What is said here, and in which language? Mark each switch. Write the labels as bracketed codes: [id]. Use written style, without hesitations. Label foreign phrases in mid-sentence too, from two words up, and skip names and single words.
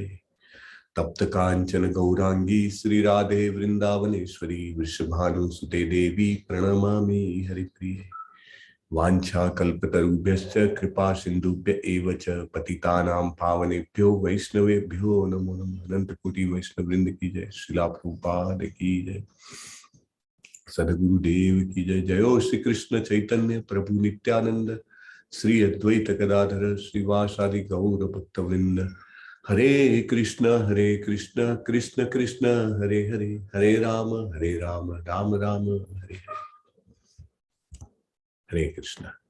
[sa] तप्त कांचन गौरांगी श्री राधे वृंदावनेश्वरी वृषभानुसुते देवी प्रणमामि हरिप्रिये। वाञ्छा कल्पतरुभ्यश्च कृपा सिन्धुभ्य एव च पतितानां पावनेभ्यो वैष्णवेभ्यो नमो नमः। [hi] अनंत कोटि वैष्णव वृंद की जय। श्रीला प्रभुपाद की जय। सद्गुरुदेव की जय। [sa] जयो श्री कृष्ण चैतन्य प्रभु नित्यानंद श्री अद्वैत गदाधर श्रीवासादि गौर भक्त वृंद। हरे कृष्ण कृष्ण कृष्ण हरे हरे, हरे राम राम राम हरे हरे। हरे कृष्ण।